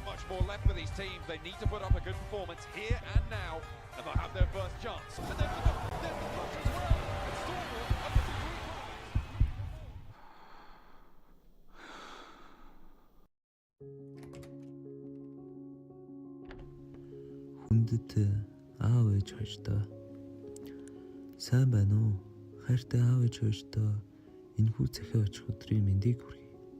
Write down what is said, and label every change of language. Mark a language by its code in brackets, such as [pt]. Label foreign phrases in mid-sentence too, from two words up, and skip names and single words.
[en] more left for these teams. They need to put up a good performance here and now, and they'll have their first chance. And there's the push as well. And Stormwell up to 3 [mn] Хүндэт аав ээж хоёртой сайн байна уу? Хайртай аав ээж хоёртой энэхүү цахиа очих өдрийн мэндийг хүргэе.